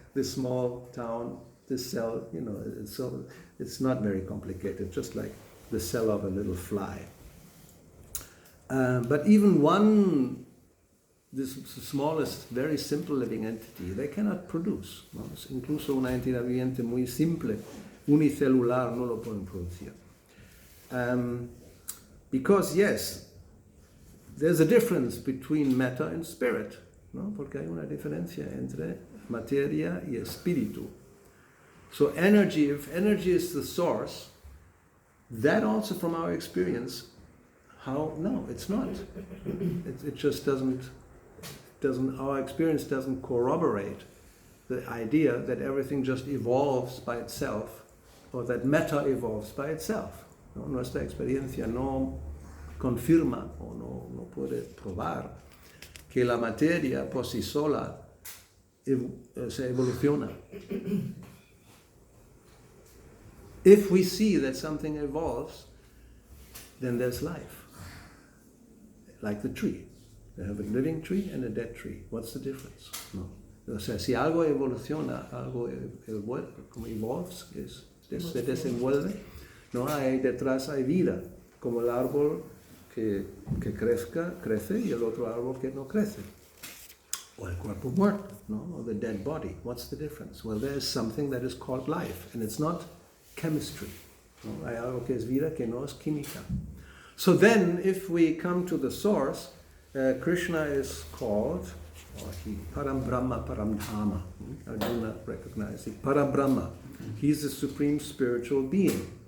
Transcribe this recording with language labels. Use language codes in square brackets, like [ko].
[en] This small town, this cell, you know, it's not very complicated, just like the cell of a little fly. But even this smallest, very simple living entity, they cannot produce. [es] ¿No? Incluso una entidad viviente muy simple, unicelular, no lo pueden producir. [en] Because yes, there's a difference between matter and spirit, ¿no? [es] Porque hay una diferencia entre materia y espíritu. [en] So energy, if energy is the source, that also from our experience, no, it's not. It just doesn't, our experience doesn't corroborate the idea that everything just evolves by itself, or that matter evolves by itself. [es] ¿No? Nuestra experiencia no confirma o no puede probar que la materia por sí sola se evoluciona. [en] If we see that something evolves, then there's life. Like the tree. They have a living tree and a dead tree. What's the difference? No. [es] O sea, si algo evoluciona, algo como evolves, se desenvuelve, no hay detrás hay vida, como el árbol que crece y el otro árbol que no crece. O el cuerpo muerto, no? [en] Or the dead body. What's the difference? Well, there is something that is called life, and it's not chemistry. [es] No? Hay algo que es vida que no es química. [en] So then, if we come to the source, Krishna is called, Param Brahma, Param Dhamma. Arjuna recognizes it. Param Brahma. He's the supreme spiritual being.